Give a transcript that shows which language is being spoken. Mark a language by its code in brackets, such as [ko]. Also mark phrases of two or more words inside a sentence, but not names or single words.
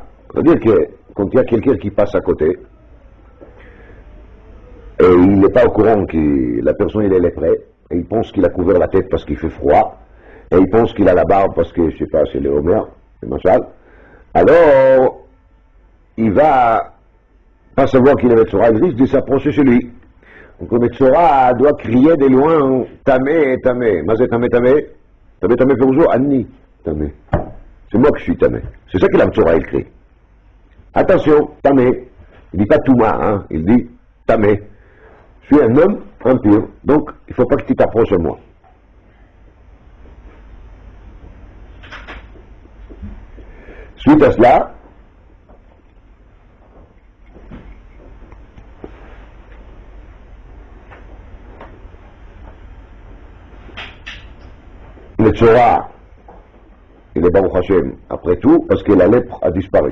[fr] C'est-à-dire que quand il y a quelqu'un qui passe à côté, et il n'est pas au courant que la personne il est léprée, et il pense qu'il a couvert la tête parce qu'il fait froid, et il pense qu'il a la barbe parce que, je sais pas, c'est le Homer, c'est Machal, alors il va pas savoir qu'il est Metzora, il risque de s'approcher chez lui. Donc le Metzora doit crier de loin [he] טמא, טמא. מזה טמא, טמא. טמא, טמא, פרוע, אני, טמא. [fr] C'est moi que je suis Tamé. C'est ça que la Metzora il crie. Attention, Tamé. Il dit pas Touma, hein, il dit Tamé. Je suis un homme impur, donc il ne faut pas que tu t'approches de moi. Suite à cela, le Tzora, il est [he] ברוך השם, [fr] après tout, parce que la lèpre a disparu.